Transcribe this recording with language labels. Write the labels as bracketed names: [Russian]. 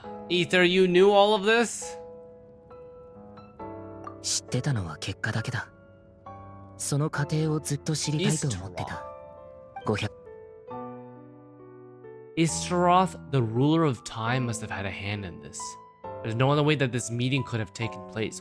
[English] Ether, you knew all of this? [Japanese] 知ってたのは結果だけだ。その過程をずっと知りたいと思ってた。 500 [English] Istaroth, the ruler of time, must have had a hand in this. There's no other way that this meeting could have taken place.